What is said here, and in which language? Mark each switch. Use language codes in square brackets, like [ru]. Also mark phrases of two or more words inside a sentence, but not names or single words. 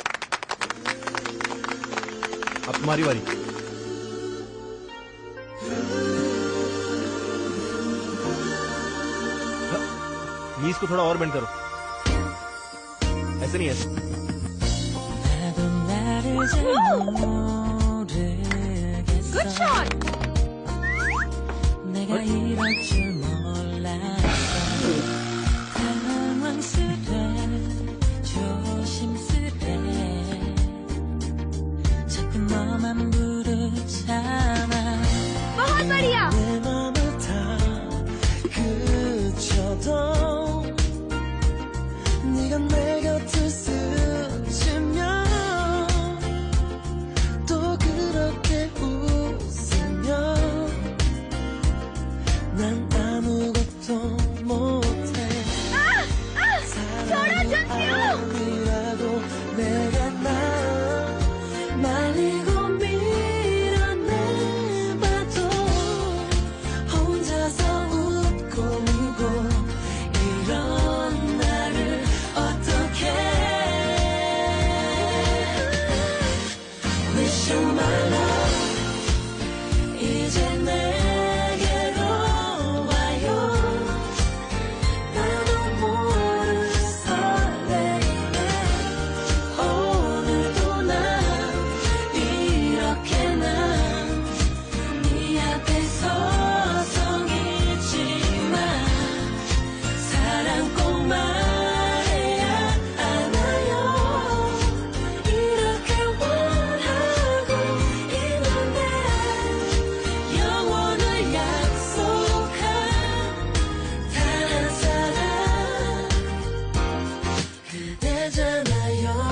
[hi] अब तुम्हारी बारी। नीज को थोड़ा और बेंड करो। ऐसे नहीं, ऐसे। [en] good shot. [ko] 내가 이럴 줄 몰랐어 당황스레 조심스레 자꾸 너만 부르잖아 [hi] बहुत बढ़िया। [ko] 내 맘을 다 그쳐도 네가 내 곁을 스치면 또 그렇게 웃으면 난 아무것도 못해 사랑이라도 내가 나 말리고 밀어내봐도 혼자서 웃고 울고 이런 나를 어떡해 [en] Wish you my love [ko] 이제 내게로 와요 나도 모를 설레네 오늘도 난 이렇게 난 네 앞에 서성이지만 사랑 꼭 말해야 하나요 이렇게 원하고 있는데 영원을 약속한 단 한 사람 그대잖아요